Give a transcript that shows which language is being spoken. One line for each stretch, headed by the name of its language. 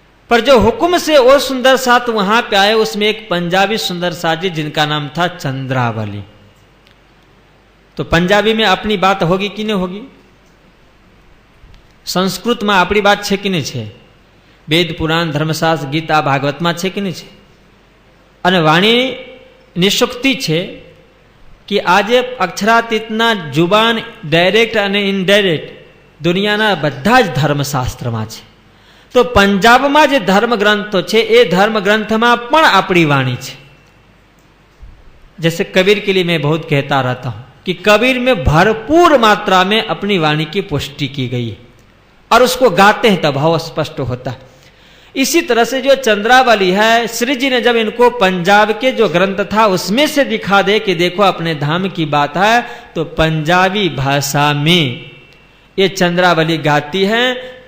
Hindi: पर जो हुक्म से वो सुंदर साथ वहां पे आए, उसमें एक पंजाबी सुंदर साथ जी जिनका नाम था चंद्रावली। तो पंजाबी में अपनी बात होगी कि नहीं होगी? संस्कृत में अपनी बात
Gujarati: छे
Hindi: कि नहीं छे? वेद पुराण धर्मशास्त्र गीता भागवत में छे कि नहीं छे?
Gujarati: અને વાણી નિશુક્તિ છે કે આજે અક્ષરાતીતના જુબાન ડાયરેક્ટ અને ઇનડાયરેક્ટ દુનિયાના બધા જ ધર્મશાસ્ત્રમાં છે। તો પંજાબમાં જે ધર્મ ગ્રંથો છે એ ધર્મ ગ્રંથમાં પણ આપણી વાણી છે।
Hindi: जैसे कबीर के लिए मैं बहुत कहता रहता हूं कि कबीर में भरपूर मात्रा में अपनी वाणी की पुष्टि की गई है और उसको गाते हैं तब भाव स्पष्ट होता है। इसी तरह से जो चंद्रावली है, श्री जी ने जब इनको पंजाब के जो ग्रंथ था उसमें से दिखा दे कि देखो अपने धाम की बात है, तो पंजाबी भाषा में ये चंद्रावली गाती है।